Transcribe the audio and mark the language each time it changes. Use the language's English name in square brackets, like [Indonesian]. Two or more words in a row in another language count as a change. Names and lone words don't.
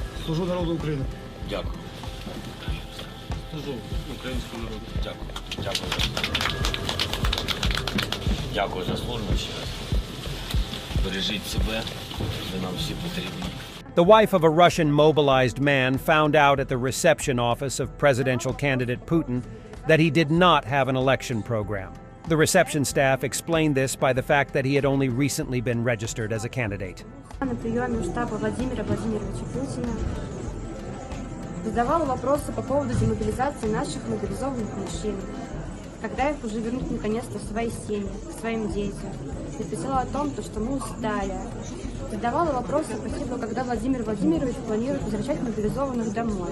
[Ukrainian] Служу народу України. Дякую. Служу українському народу. Дякую. Дякую за службу. Дякую за службу ще раз. Бережіть себе, ви нам всі потрібні. [English] The wife of a Russian mobilized man found out at the reception office of presidential candidate Putin that he did not have an election program. The reception staff explained this by the fact that he had only recently been registered as a candidate. [Russian] На приеме у штаба Владимира Владимировича Путина задавала вопросы по поводу демобилизации наших мобилизованных мужчин. Когда их уже вернут наконец-то в свои семьи, к своим детям. Написала о том, что мы устали. Задавала вопросы, спросила, когда Владимир Владимирович планирует возвращать мобилизованных домой.